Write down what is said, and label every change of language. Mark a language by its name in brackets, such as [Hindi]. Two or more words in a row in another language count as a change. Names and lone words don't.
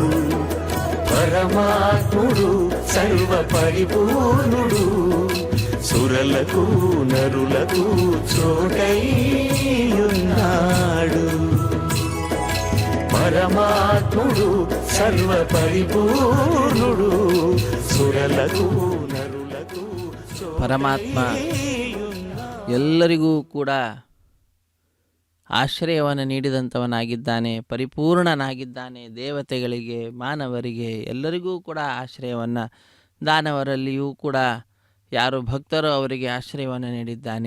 [Telugu] పరమాత్ముడు సర్వ పరిపూర్ణుడు సురలకు నరులకు చోటైయున్నాడు. పరమాత్ముడు సర్వ పరిపూర్ణుడు సురలకు నరులకు [Kannada] ಪರಮಾತ್ಮ ಎಲ್ಲರಿಗೂ ಕೂಡ ಆಶ್ರಯವನ್ನು ನೀಡಿದಂಥವನಾಗಿದ್ದಾನೆ, ಪರಿಪೂರ್ಣನಾಗಿದ್ದಾನೆ. ದೇವತೆಗಳಿಗೆ, ಮಾನವರಿಗೆ ಎಲ್ಲರಿಗೂ ಕೂಡ ಆಶ್ರಯವನ್ನು, ದಾನವರಲ್ಲಿಯೂ ಕೂಡ ಯಾರು ಭಕ್ತರೋ ಅವರಿಗೆ ಆಶ್ರಯವನ್ನು ನೀಡಿದ್ದಾನೆ.